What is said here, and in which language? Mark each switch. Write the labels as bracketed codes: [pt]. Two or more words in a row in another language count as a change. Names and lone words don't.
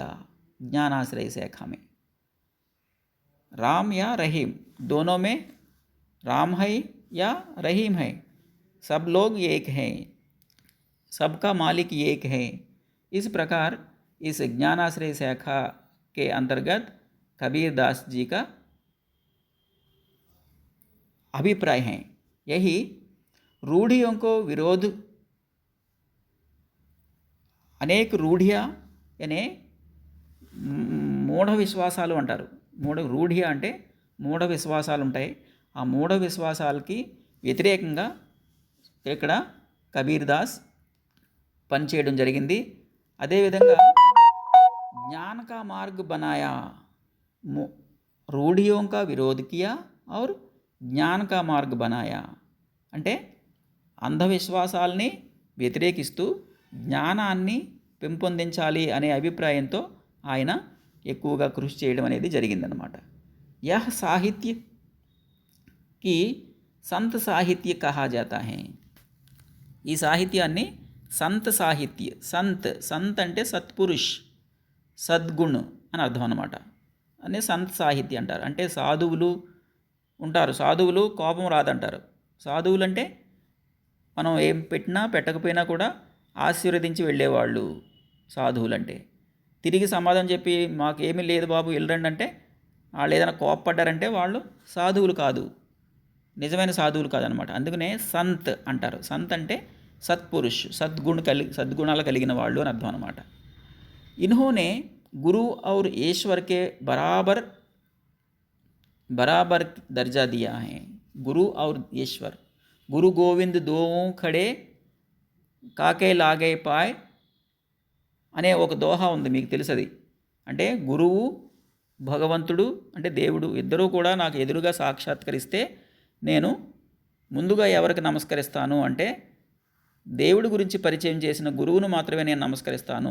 [hi] ज्ञानाश्रय शाखा में राम या रहीम दोनों में, राम है या रहीम है, सब लोग एक हैं, सबका मालिक एक है. इस प्रकार इस ज्ञानाश्रय शाखा के अंतर्गत कबीरदास जी का अभिप्राय है. यही रूढ़ियों को विरोध, [te] అనేక రూఢియా అనే మూఢ విశ్వాసాలు అంటారు. రూఢియ అంటే మూఢ విశ్వాసాలు ఉంటాయి. ఆ మూఢ విశ్వాసాలకి వ్యతిరేకంగా ఇక్కడ కబీర్దాస్ పనిచేయడం జరిగింది. [hi] అదేవిధంగా ज्ञान का मार्ग बनाया, रूढ़ियों का विरोध किया और ज्ञान का मार्ग बनाया. [te] అంటే అంధవిశ్వాసాలని వ్యతిరేకిస్తూ జ్ఞానాన్ని పెంపొందించాలి అనే అభిప్రాయంతో ఆయన ఎక్కువగా కృషి చేయడం అనేది జరిగిందనమాట. [hi] यह साहित्य की संत साहित्य कहा जाता है. [te] ఈ సాహిత్యాన్ని సంత్ సాహిత్య, సంత్ అంటే సత్పురుష్, సద్గుణ్ అని అర్థం అన్నమాట. అనే సంత్ సాహిత్య అంటారు. అంటే సాధువులు ఉంటారు, సాధువులు కోపం రాదంటారు. సాధువులు అంటే మనం ఏం పెట్టినా పెట్టకపోయినా కూడా ఆశీర్వదించి వెళ్ళేవాళ్ళు సాధువులంటే. తిరిగి సమాధానం చెప్పి మాకు ఏమీ లేదు బాబు వెళ్ళండి అంటే వాళ్ళు ఏదైనా కోపపడ్డారంటే వాళ్ళు సాధువులు కాదు, నిజమైన సాధువులు కాదనమాట. అందుకనే సంత్ అంటారు. సంత్ అంటే సత్పురుష్, సద్గుణాలు కలిగిన వాళ్ళు అని అర్థం అనమాట. [hi] इन्होंने गुरु और ईश्वर के बराबर बराबर दर्जा दिया है. गुरु और ईश्वर, गुरु गोविंद दोवों खड़े काके लागे पाय [te] అనే ఒక దోహా ఉంది, మీకు తెలుసది. అంటే గురువు భగవంతుడు అంటే దేవుడు ఇద్దరూ కూడా నాకు ఎదురుగా సాక్షాత్కరిస్తే నేను ముందుగా ఎవరికి నమస్కరిస్తాను అంటే దేవుడి గురించి పరిచయం చేసిన గురువును మాత్రమే నేను నమస్కరిస్తాను.